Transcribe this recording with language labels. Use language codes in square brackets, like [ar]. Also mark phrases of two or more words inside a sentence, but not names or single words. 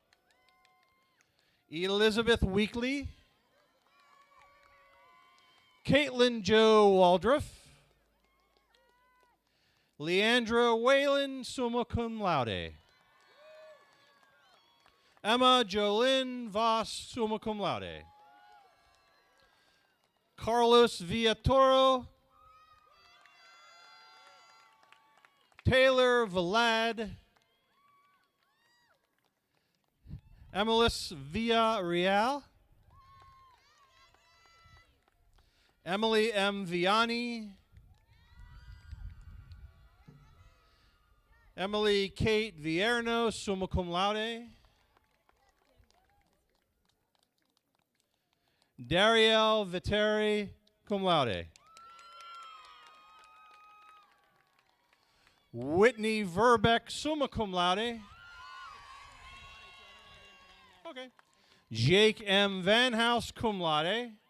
[en] Elizabeth Weekly. Caitlin Joe Waldruff. Leandra Whalen, [la] summa cum laude. [en] Emma Jolyn Voss, [la] summa cum laude. [en] Carlos Villatoro. Taylor Vlad. Emilis Villarreal. Emily M. Vianney. Emily Kate Vierno, [la] summa cum laude. [en] Dariel Viteri, [la] cum laude. [en] Whitney Verbeck, [la] summa cum laude. [en] Okay. Jake M. Van House, [la] cum laude.